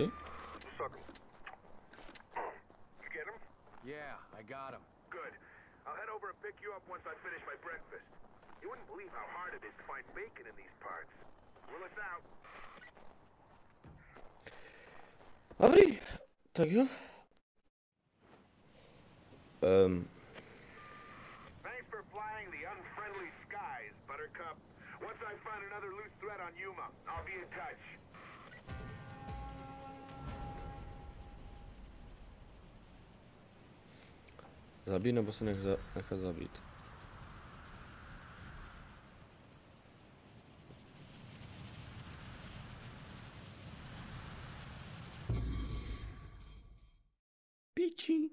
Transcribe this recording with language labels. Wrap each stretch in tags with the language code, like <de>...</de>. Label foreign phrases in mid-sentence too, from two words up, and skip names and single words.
<en>Suck 'em. You get 'em? Yeah, I got him. Good. I'll head over and pick you up once I finish my breakfast. You wouldn't believe how hard it is to find bacon in these parts. Willis out.</en> <cs>Dobrý, tak jo.</cs> <en>Thanks for flying the unfriendly skies, Buttercup. Once I find another loose thread on Yuma, I'll be in touch.</en> <cs>Zabít nebo se nechat zabít? Píči.</cs>